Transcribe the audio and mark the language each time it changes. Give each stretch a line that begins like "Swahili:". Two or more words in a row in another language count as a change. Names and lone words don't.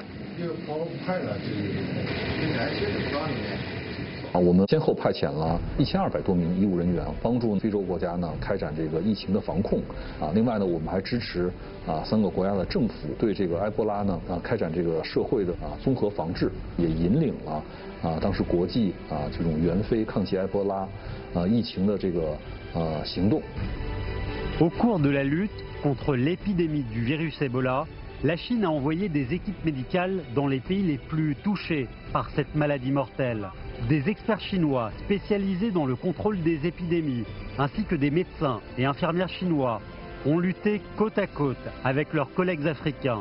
Chinese: 我们先后派遣了1200多名医务人员，帮助非洲国家呢开展这个疫情的防控。另外呢，我们还支持3个国家的政府对这个埃博拉呢开展这个社会的综合防治，也引领了当时国际这种援非抗击埃博拉疫情的这个行动。
French: Au cours de la lutte contre l'épidémie du virus Ebola, la Chine a envoyé des équipes médicales dans les pays les plus touchés par cette maladie mortelle. Des experts chinois spécialisés dans le contrôle des épidémies, ainsi que des médecins et infirmières chinois, ont lutté côte à côte avec leurs collègues africains.